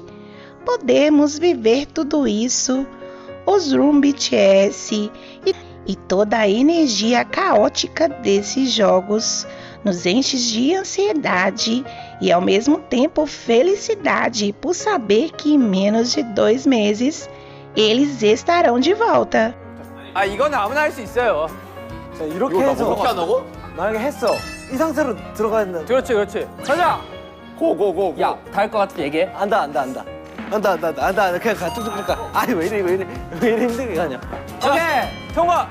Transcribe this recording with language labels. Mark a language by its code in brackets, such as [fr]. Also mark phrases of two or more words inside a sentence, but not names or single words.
[pt] Podemos viver tudo isso, os Room BTS e toda a energia caótica desses jogos nos enche de ansiedade e ao mesmo tempo felicidade por saber que em menos de 2 meses eles estarão de volta. [ko] 아, 이건 아무나 할 수 있어요. 자, 이렇게 해서 어떻게 한다고? 만약에 했어. 이 상태로 들어가야 된다. 그렇지. 가자. 고고고. 야, 다 할 것 같으면 얘기해. 안다. 그냥 가 뚝뚝 가. 아니 왜 이래 힘들게 가냐? 오케이, 통과.